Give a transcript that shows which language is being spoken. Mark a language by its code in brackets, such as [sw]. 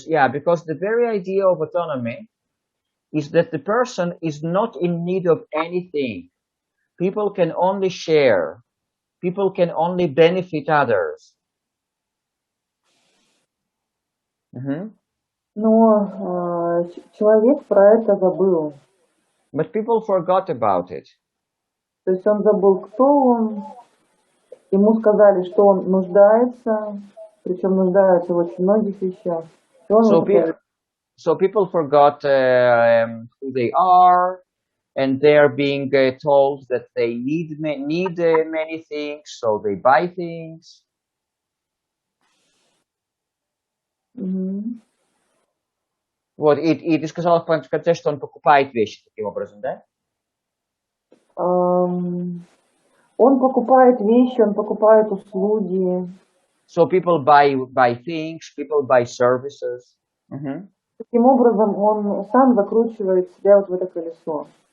[en] Yeah, because the very idea of autonomy is that the person is not in need of anything. People can only share. People can only benefit others. [ru] Но человек про это забыл. [en] But people forgot about it. [ru] То есть он забыл, кто он. Ему сказали, что он нуждается, причем нуждается в очень многих вещах. И он [en] So people forgot who they are, and they're being told that they need many things, so they buy things. [ru] Вот, и ты сказала в конце, что он покупает вещи таким образом, да? Он покупает вещи, он покупает услуги. [en] So people buy things, people buy services. [ru] Таким образом, он сам закручивает себя вот в это колесо.